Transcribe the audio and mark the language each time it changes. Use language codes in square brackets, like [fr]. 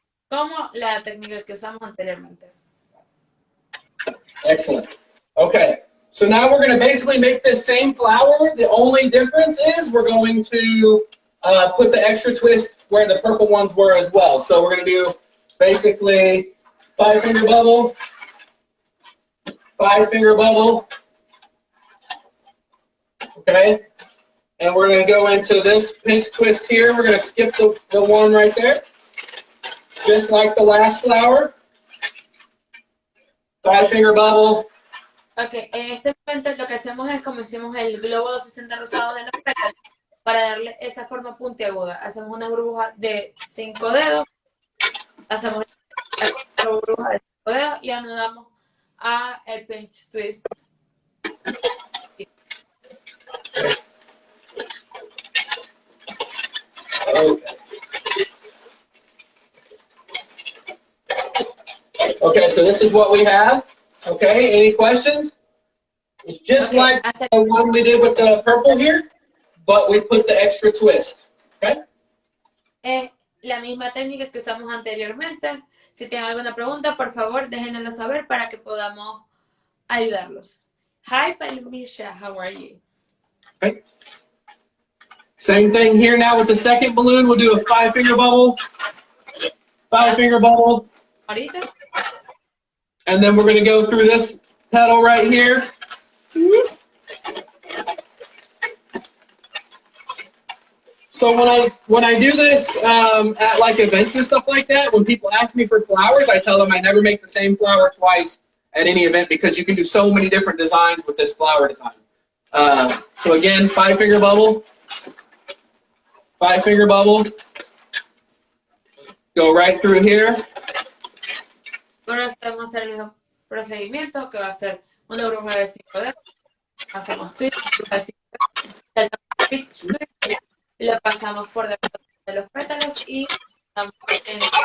[es] como la técnica que usamos anteriormente. [en] Excellent. Okay. So now we're going to basically make this same flower. The only difference is we're going to put the extra twist where the purple ones were as well. So we're going to do basically 5-finger bubble, 5-finger bubble. Okay. And we're going to go into this pinch twist here. We're going to skip the one right there. Just like the last flower. 5-finger bubble. [es] Ok, en este momento lo que hacemos es como hicimos el globo 260 rosado de los pétalos para darle esa forma puntiaguda. Hacemos una burbuja de 5 dedos, hacemos la burbuja de 5 dedos y anudamos a el pinch twist. [en] Okay. Okay, so this is what we have. Okay, any questions? It's just Okay, like [es] hasta [en] the one we did with the purple here, but we put the extra twist. Okay? [es] es la misma técnica que usamos anteriormente. Si tienen alguna pregunta, por favor, déjenoslo saber para que podamos ayudarlos. [en] Hi, Palmisha, how are you? Okay. Same thing here now with the second balloon. We'll do a 5-finger bubble, 5-finger bubble, [es] Ahorita, [en] and then we're going to go through this pedal right here. So when I do this at like events and stuff like that, when people ask me for flowers, I tell them I never make the same flower twice at any event because you can do so many different designs with this flower design. So again, 5-finger bubble, 5-finger bubble, go right through here. [es] ahora vamos a hacer el mismo procedimiento que va a ser una burbuja de 5 dedos. Hacemos twist, burbuja de 5 dedos, saltamos pinch twist, y lo pasamos por debajo de los pétalos y estamos en